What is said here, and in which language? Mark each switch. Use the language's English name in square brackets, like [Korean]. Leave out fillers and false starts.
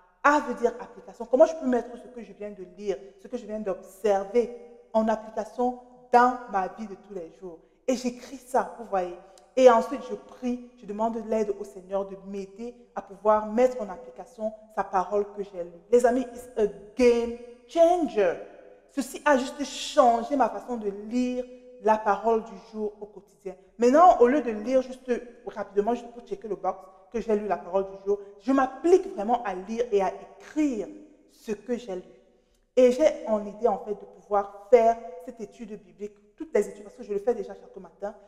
[French] A veut dire application. Comment je peux mettre ce que je viens de lire, ce que je viens d'observer en application dans ma vie de tous les jours? Et j'écris ça, vous voyez. Et ensuite, je prie, je demande l'aide au Seigneur de m'aider à pouvoir mettre en application sa parole que j'ai lue. Les amis, [English] it's a game changer. [French] Ceci a juste changé ma façon de lire la parole du jour au quotidien. Maintenant, au lieu de lire juste rapidement, juste pour checker le box, que j'ai lu la parole du jour, je m'applique vraiment à lire et à écrire ce que j'ai lu. Et j'ai en idée, en fait, de pouvoir faire cette étude biblique, toutes les études, parce que je le fais déjà chaque matin.